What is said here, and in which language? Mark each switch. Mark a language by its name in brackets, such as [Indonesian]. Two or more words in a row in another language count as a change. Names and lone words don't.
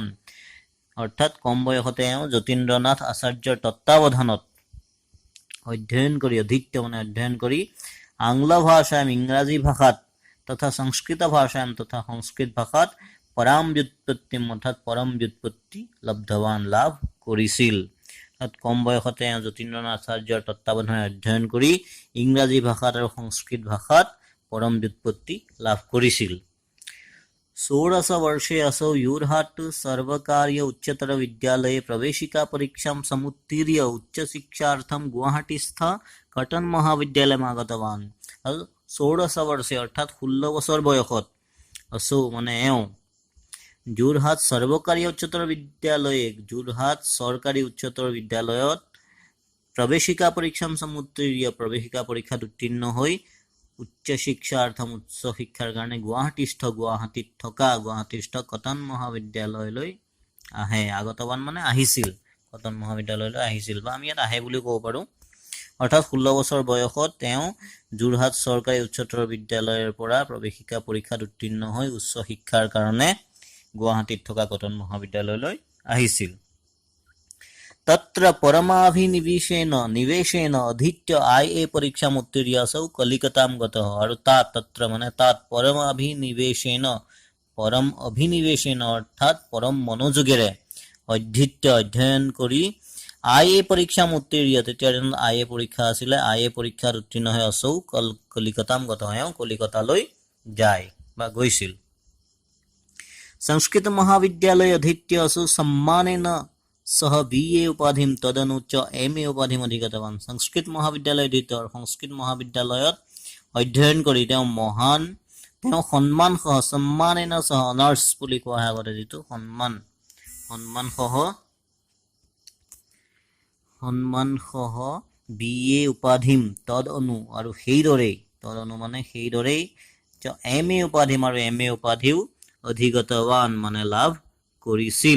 [Assamese] অৰ্থাৎ কম বয়সতে এওঁ যতীন্দ্ৰনাথ আচাৰ্যৰ তত্ত্বাৱধানত অধ্যয়ন কৰি [Sanskrit] আংল ভাষায়াম [Assamese] ইংৰাজী ভাষাত তথা [Sanskrit] সংস্কৃত ভাষায়াম [Assamese] তথা সংস্কৃত ভাষাত [Sanskrit] পৰাম ব্যুৎপত্তিম [Assamese] অৰ্থাৎ পৰম ব্যুৎপত্তি লব্ধৱান লাভ কৰিছিল। অৰ্থাৎ কম বয়সতে যতীন্দ্ৰনাথ আচাৰ্যৰ তত্ত্বাৱধানে অধ্যয়ন কৰি ইংৰাজী ভাষাত আৰু সংস্কৃত ভাষাত পৰম ব্যুৎপত্তি লাভ কৰিছিল। [Sanskrit] षोडश वर्षे असौ योरहाट सर्वकारीय उच्चतर विद्यालये प्रवेशिका परीक्षां समुत्तीर्य उच्चशिक्षार्थं गुवाहाटीस्थ कटन महाविद्यालयम् आगतवान्। [Assamese] আৰু [Sanskrit] 16 वर्षे [Assamese] अर्थात 16 বছৰ বয়সত असौ মানে [Sanskrit] যোৰহাট সৰ্বকাৰী উচ্চতৰ বিদ্যালয়ে [Assamese] যোৰহাট চৰকাৰী উচ্চতৰ বিদ্যালয়ত [Sanskrit] প্ৰৱেশিকা পৰীক্ষাম সमुत्तीर्य [Assamese] প্ৰৱেশিকা পৰীক্ষাত উত্তীৰ্ণ হৈ [Sanskrit] উচ্চ শিক্ষাৰ্থম [Assamese] উচ্চ শিক্ষাৰ কাৰণে গুৱাহাটীত থকা কটন মহাবিদ্যালয়লৈ আহে। আগতবান মানে আহিছিল, কটন মহাবিদ্যালয়লৈ আহিছিল বা আমি ইয়াত আহে বুলি ক'ব পাৰোঁ। অৰ্থাৎ 16 বছৰ বয়সত তেওঁ যোৰহাট চৰকাৰী উচ্চতৰ বিদ্যালয়ৰ পৰা প্ৰৱেশিকা পৰীক্ষাত উত্তীৰ্ণ হৈ উচ্চ শিক্ষাৰ কাৰণে গুৱাহাটীত থকা কটন মহাবিদ্যালয়লৈ আহিছিল। [Sanskrit] तत्र परमाभिनिवेशेन अधीत्य IA परीक्षाम् उत्तीर्य असौ कलिकतां गतः। [Assamese] और तत्र माने [Sanskrit] परम अभिनिवेशेन [Assamese] অৰ্থাৎ পৰম মনোযোগেৰে अधीत्य অধ্যয়ন কৰি [Sanskrit] IA परीक्षाम् उत्तीर्य [Assamese] तेতিয়াৰ দিনত IA পৰীক্ষা আছিলে। IA পৰীক্ষাত উত্তীৰ্ণ হৈ असौ [Sanskrit] कलिकतां गतः, [Assamese] কলিকতালৈ যায় বা গৈছিল। [Sanskrit] संस्कृत महाविद्यालय अधीत्य असौ सम्मानेन सह BA उपाधिम तदनु च MA उपाधिम अधिगतवान। संस्कृत महाविद्यालय अधीत्य [Assamese] संस्कृत महाविद्यालयत अध्ययन কৰি তেওঁ সন্মান সহ অনাৰ্স বুলি কোৱা হয় আগতে, যিটো সন্মান সহ [Sanskrit] BA উপাধিম তদनु [Assamese] আৰু সেইদৰেই মানে সেইদৰেই [Sanskrit] MA উপাধিম [Assamese] আৰু MA উপাধিও অধিগতৱান মানে লাভ কৰিছিল।